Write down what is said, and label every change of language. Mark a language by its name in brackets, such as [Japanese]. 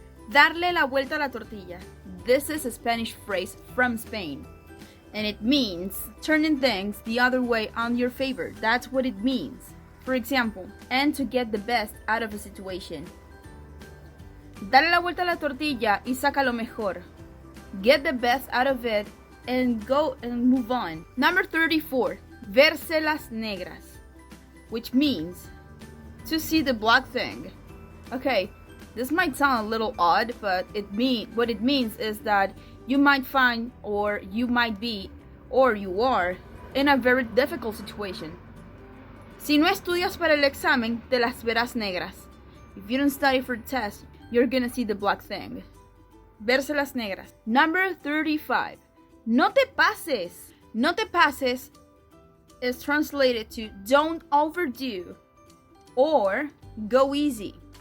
[Spanish] Darle la vuelta a la tortilla. [English] This is a Spanish phrase from Spain. And it means turning things the other way on your favor. That's what it means. For example, and to get the best out of a situation. [Spanish] Dale la vuelta a la tortilla y saca lo mejor. [English] Get the best out of it and go and move on. Number 34. [Spanish] Verse las negras. [English] Which means to see the black thing. Okay, this might sound a little odd, but what it means is that you might find, or you might be, or you are, in a very difficult situation. [Spanish] Si no estudias para el examen, te las verás negras. [English] If you don't study for the test, you're gonna see the black thing. [Spanish] Verse las negras. [English] Number 35. [Spanish] No te pases. No te pases [English] is translated to don't overdo or go easy.